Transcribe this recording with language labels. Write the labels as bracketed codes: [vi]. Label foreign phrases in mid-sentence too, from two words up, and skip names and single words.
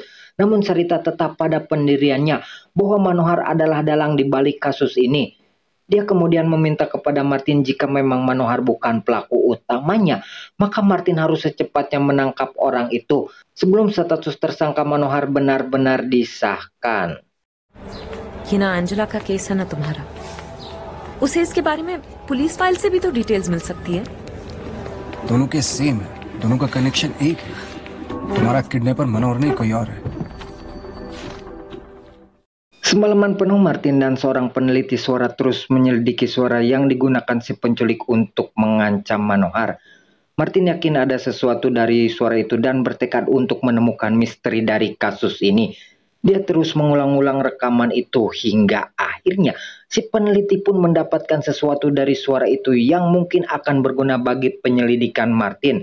[id] Namun Sarita tetap pada pendiriannya bahwa Manohar adalah dalang di balik kasus ini. Dia kemudian meminta kepada Martin jika memang Manohar bukan pelaku utamanya, maka Martin harus secepatnya menangkap orang itu sebelum status tersangka Manohar benar-benar disahkan. [hi] ये ना अंजला का केस है ना तुम्हारा, उसे इसके बारे में [en] police file [hi] से भी तो डिटेल्स मिल सकती है। दोनों [en] case same [hi] है, दोनों का कनेक्शन एक है। तुम्हारा किडनैपर मनोहर नहीं कोई और है। [id] Semalaman penuh Martin dan seorang peneliti suara terus menyelidiki suara yang digunakan si penculik untuk mengancam Manohar. Martin yakin ada sesuatu dari suara itu dan bertekad untuk menemukan misteri dari kasus ini. Dia terus mengulang-ulang rekaman itu hingga akhirnya si peneliti pun mendapatkan sesuatu dari suara itu yang mungkin akan berguna bagi penyelidikan Martin.